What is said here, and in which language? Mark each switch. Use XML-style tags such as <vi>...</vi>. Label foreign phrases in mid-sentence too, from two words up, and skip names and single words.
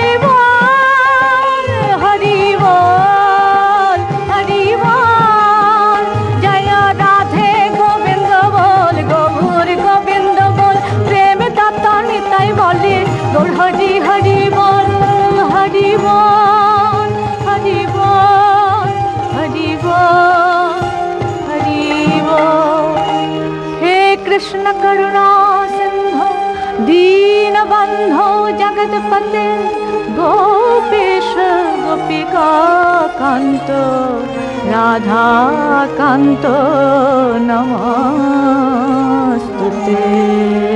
<bn>বল হরি বল হরি বল জয় রাধে গোবিন্দ বল গৌর গোবিন্দ বল প্রেম দাতা নিতাই বলে গৌর হরি হরি বল হরি বল হরি বল হরি বল হরি বল।</bn> <sa>हे कृष्ण करुणा सिंधु दीन बंधो जगतपते गोपेश गोपिका कांत राधा कांत नमस्तुते।</sa>